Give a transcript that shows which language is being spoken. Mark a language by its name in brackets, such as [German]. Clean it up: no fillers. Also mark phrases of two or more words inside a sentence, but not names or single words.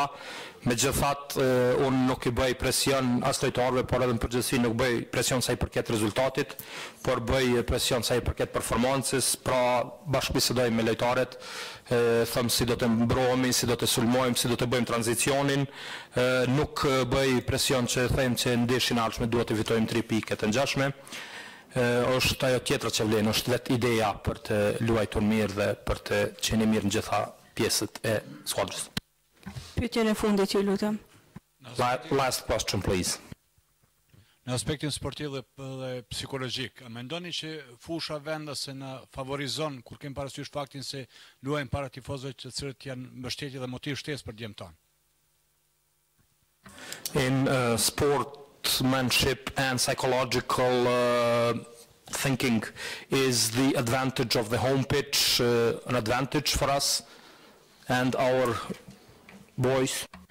[Albanian] Megjithatë, unë nuk I bëj presion as lojtarëve, por edhe në përgjithësi nuk bëj presion sa I përket rezultatit, por bëj presion sa I përket performancës, pra bashkëbisedoj me lojtarët, them si do të mbrohemi, si do të sulmojmë, si do të bëjmë tranzicionin, nuk bëj presion që them që ndeshjen e ardhshme duhet të fitojmë 3 pikë të ngjashme. Është ajo tjetër që vlen, është vetë ideja për të luajtur mirë dhe për të qenë mirë në gjitha pjesët e skuadrës. Pyetjen e fundit, ju lutem. [English] Last question, please. [Albanian] Në aspektin sportiv dhe psikologjik, a mendoni që fusha vendase na favorizon kur kemi parasysh faktin se luajmë para tifozëve të cilët janë mbështetje dhe motiv shtesë për djemtë tanë? [English] In sportsmanship and psychological thinking, is the advantage of the home pitch an advantage for us and our boys?